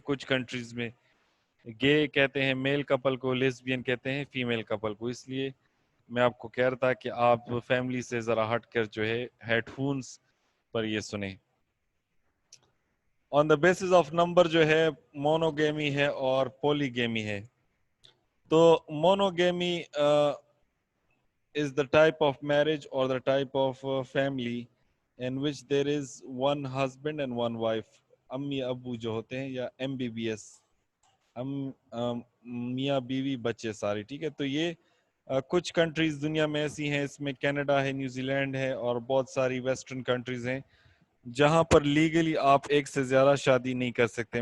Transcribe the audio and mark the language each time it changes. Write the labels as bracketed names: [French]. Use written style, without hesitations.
[Urdu] کچھ کنٹریز میں گے کہتے ہیں میل کپل کو، لیسبین کہتے ہیں فیمیل کپل کو. اس لیے میں آپ کو کہہ رہا تھا کہ آپ فیملی سے ذرا ہٹ کر جو ہے ہیڈ فونز پر یہ سنیں. آن دا بیسس آف نمبر جو ہے مونوگیمی ہے اور پولی گیمی ہے. [English] تو monogamy is the type of marriage or the type of family in which there is one husband and one wife. [Urdu] امی ابو جو ہوتے ہیں یا ایم بی بی ایس، میاں بیوی بچے سارے، ٹھیک ہے. تو یہ کچھ کنٹریز دنیا میں ایسی ہیں، اس میں کینیڈا ہے، نیوزی لینڈ ہے اور بہت ساری ویسٹرن کنٹریز ہیں جہاں پر لیگلی آپ ایک سے زیادہ شادی نہیں کر سکتے.